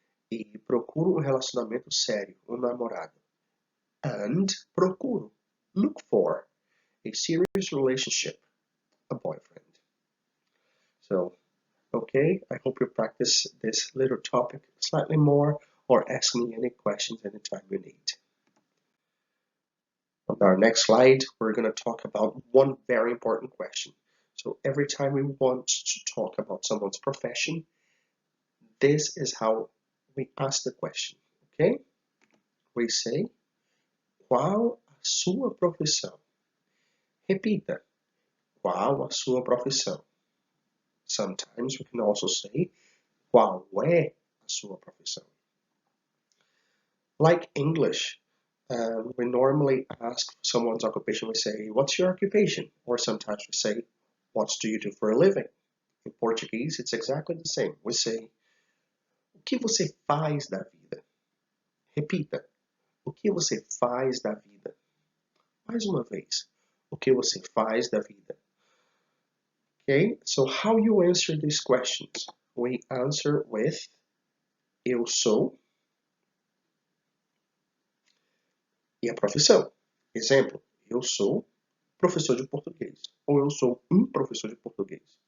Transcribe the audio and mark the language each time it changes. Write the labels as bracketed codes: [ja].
[pt] E procuro um relacionamento sério, um namorado. [en] And procuro, look for, a serious relationship, a boyfriend. So, okay, I hope you practice this little topic slightly more or ask me any questions anytime you need. On our next slide, we're going to talk about one very important question. So every time we want to talk about someone's profession, this is how we ask the question, okay? We say, [pt] qual a sua profissão? Repita, qual a sua profissão? [en] Sometimes we can also say, [pt] qual é a sua profissão? [en] Like English, we normally ask someone's occupation, we say, what's your occupation? Or sometimes we say, what do you do for a living? In Portuguese, it's exactly the same. We say, [pt] o que você faz da vida? Repita, o que você faz da vida? Mais uma vez, o que você faz da vida? [en] Okay, so how you answer these questions? We answer with [pt] eu sou e a profissão. Exemplo, eu sou professor de português. Ou eu sou um professor de português.